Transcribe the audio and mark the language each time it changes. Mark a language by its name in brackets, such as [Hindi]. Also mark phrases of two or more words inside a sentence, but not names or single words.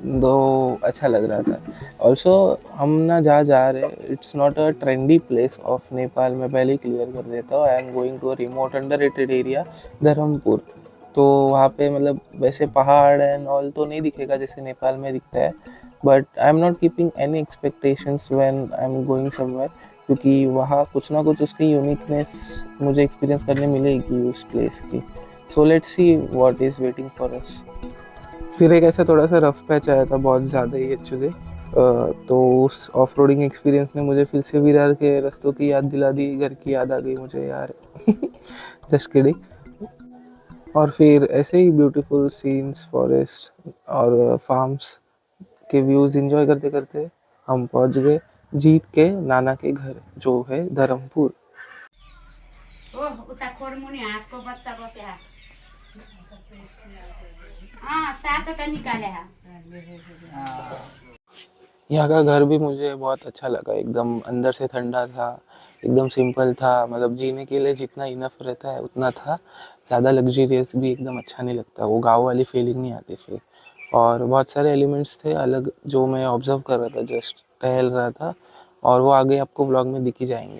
[Hindi] तो अच्छा लग रहा था। ऑल्सो हम ना जहाँ जा रहे हैं [English] it's not a trendy place of Nepal, [Hindi] मैं पहले ही क्लियर कर देता हूँ। [English] I am going to a remote under rated area Dharmpur. [Hindi] तो वहाँ पे मतलब वैसे पहाड़ [English] and all [Hindi] तो नहीं दिखेगा जैसे नेपाल में दिखता है, [English] but I am not keeping any expectations when I am going somewhere, [Hindi] क्योंकि वहाँ कुछ ना कुछ उसकी यूनिकनेस मुझे एक्सपीरियंस करने मिलेगी उस प्लेस की। [English] so let's see what is waiting for us. [Hindi] फिर एक ऐसा थोड़ा सा [English] rough patch [Hindi] आया था, बहुत ज़्यादा ही एक्चुअली। तो उस [English] off roading experience [Hindi] ने मुझे फिर से विरार के रास्तों की याद दिला दी, घर की याद आ गई मुझे यार। [English] just kidding. [Hindi] और फिर ऐसे ही [English] beautiful scenes, [Hindi] फॉरेस्ट और फार्म्स के व्यूज़ एंजॉय करते करते हम पहुंच गए जीत के नाना के घर, जो है धर्मपुर। [Nepali] उता खोरमुनि हाँसको बच्चा बसे सातवटा निकाले [Hindi] यहाँ का घर भी मुझे बहुत अच्छा लगा, एकदम अंदर से ठंडा था, एकदम सिंपल था, मतलब जीने के लिए जितना इनफ रहता है उतना था। ज़्यादा लग्जरियस भी एकदम अच्छा नहीं लगता, वो गांव वाली फीलिंग नहीं आती फिर। और बहुत सारे एलिमेंट्स थे अलग जो मैं ऑब्जर्व कर रहा था, जस्ट टहल रहा था, और वो आगे आपको ब्लॉग में दिख ही जाएंगे।